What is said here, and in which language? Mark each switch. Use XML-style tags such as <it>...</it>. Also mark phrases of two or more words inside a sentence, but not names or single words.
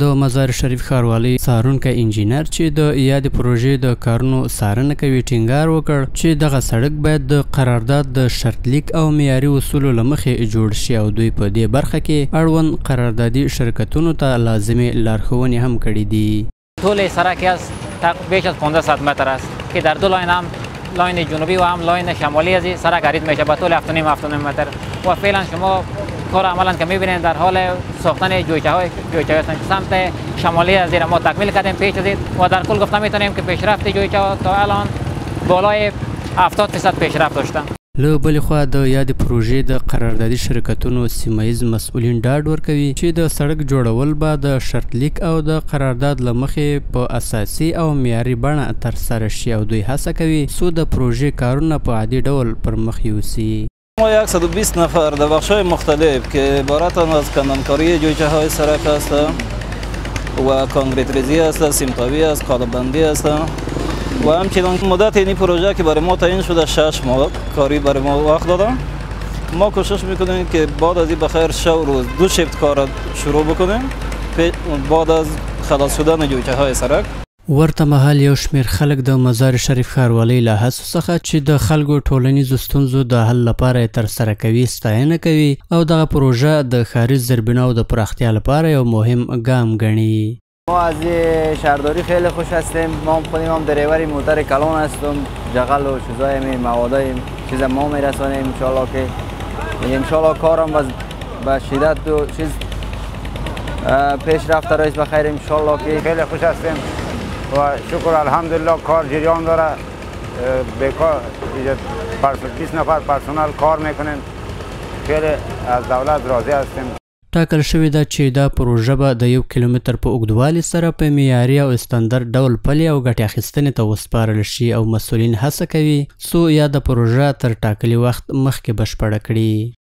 <ps>د مزار شریف ښاروالۍ څارونکی انجینر چې د یادې پروژې د کارونو څارنه کوي ټینګار وکړ چې دغه سړک باید د قرارداد د شرطلیک او معیاري اصولو له مخې جوړ شي او دوی په دې برخه کې اړوند قراردادي شرکتونو ته لازمې لارښوونې هم کړي دي.</ps> <fa>طول سرک است بیش از 1500 متر است که در دو لاین هم لاین جنوبی و هم لاین شمالی از این سرک حرید میشه به طول 7.5 متر و فعلا شما کار عملا که میبینید در حال ساختن جویچه هستند. سمت شمالی از این ما تکمیل کردیم پیش از و در کل گفته میتونیم که پیشرفت جویچه تا الان بالای 70% پیشرفت داشتن.</fa> <ps>له بلې خوا د یادې پروژې د قراردادي شرکتونو سیمهیز مسؤلین ډاډ ورکوي چې د سړک جوړول به د شرطلیک او د قرارداد له مخې په اساسي او معیاري بڼه ترسره شي او دوی هڅه کوي څو د پروژې کارونه په عادي ډول پر مخ یوسي.</ps> <fa>ما 120 نفر در بخش‌های مختلف که عبارتند از کندانکاری جویچه‌های سرک است و کانکریت ریزی است، سیمتابی است، قالب‌بندی است و همچنان مدت این پروژه که برای ما تعیین شده 6 ماه کاری برای ما وقت دادن. ما کوشش میکنیم که بعد از این بخیر 6 روز 2 شیفت کار شروع بکنیم بعد از خلاص شدن جویچه های سرک.</fa> <ps>ورته مهال یو شمېر خلک د مزار شریف ښاروالۍ له هڅو څخه چې د خلکو ټولنیزو ستونزو د حل لپاره یې ترسره کوي ستاینه کوي او دغه پروژه د ښاري زیربناو د پراختیا لپاره یو مهم ګام ګڼي.</ps> <fa>ما از شهرداری خیلی خوش هستیم. ما خودیم هم دریوری موتر کلان هستم، جغل و چیزای موادای چیز ما میرسانیم انشالله که انشالله کارم به شدت و چیز پیش رفته رئیس بخیر انشالله که خیلی خوش هستیم و شکر الحمدلله کار جریان داره. بیکار 20 نفر پرسنل کار میکنیم. خیلی از دولت راضی هستیم.</fa> <ps>ټاکل شوې ده چې دا پروژه به د 1 کیلومتر په اوږدوالي سره په معیاري او استاندارد ډول پلي او ګټې اخیستنې ته وسپارل شي او مسؤلین هڅه کوي څو یاده پروژه تر ټاکلي وخت مخکې بشپړه کړي.</ps>